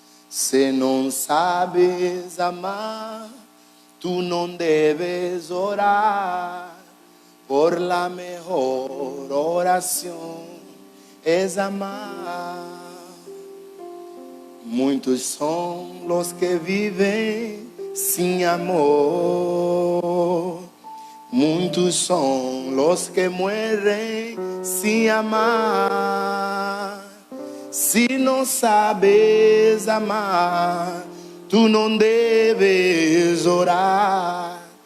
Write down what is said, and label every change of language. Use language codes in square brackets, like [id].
[pt] Se não sabes amar, tu não debes orar. [es] Por la mejor oración es amar. [pt] Muitos são os que vivem sem amor. Muitos são os que morrem sem amar. Se não sabes amar, tu não deves orar.